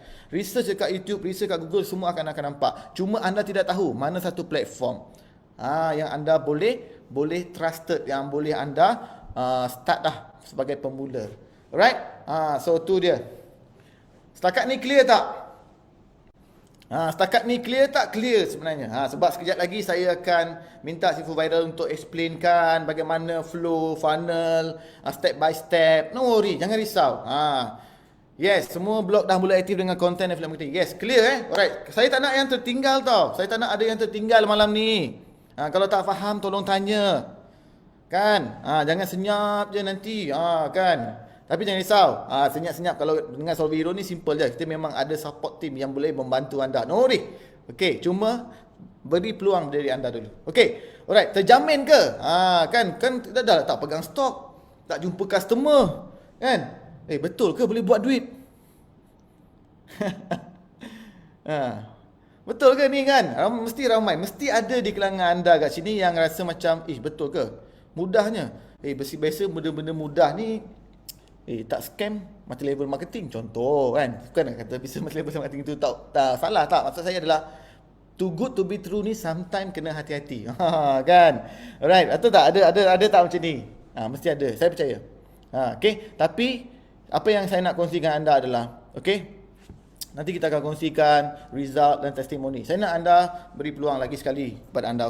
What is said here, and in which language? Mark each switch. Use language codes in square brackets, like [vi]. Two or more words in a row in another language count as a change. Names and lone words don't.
[ms] Research dekat YouTube, research dekat Google, semua akan nampak. Cuma anda tidak tahu mana satu platform yang anda boleh trusted, yang boleh anda start dah sebagai pemula. [en] Alright. So [ms] tu dia. Setakat ni clear tak? Setakat ni clear tak? Clear sebenarnya. Sebab sekejap lagi saya akan minta si Viral untuk explainkan bagaimana [en] flow, funnel, step by step. No worry, [ms] jangan risau. Yes, semua blog dah mula aktif dengan [en] content affiliate marketing. Yes, clear Alright. [ms] Saya tak nak yang tertinggal tau. Saya tak nak ada yang tertinggal malam ni. Kalau tak faham tolong tanya. Kan? Jangan senyap je nanti. Kan? Tapi jangan risau. Senyap-senyap kalau dengan Solvay Heroes ni simple je. Kita memang ada [en] support team [ms] yang boleh membantu anda. [en] No worry. [ms] Okay, cuma beri peluang dari anda dulu. [en] Okay. Alright, [ms] terjamin ke? Kan dah tak pegang stok, tak jumpa customer. Kan? Betul ke boleh buat duit? Betul ke ni kan? Mesti ramai. Mesti ada di kalangan anda kat sini yang rasa macam, betul ke? Mudahnya. Biasa benda-benda mudah ni tak scam [en] multi-level marketing [ms] contoh kan. Bukan kata bisa [en] multi-level marketing [ms] tu tak salah tak. Maksud saya adalah [en] too good to be true [ms] ni sometimes kena hati-hati. Kan? Alright, atau tak ada tak macam ni? Mesti ada. Saya percaya. Okay, tapi apa yang saya nak kongsikan anda adalah nanti kita akan kongsikan result dan testimoni. Saya nak anda beri peluang lagi sekali kepada anda.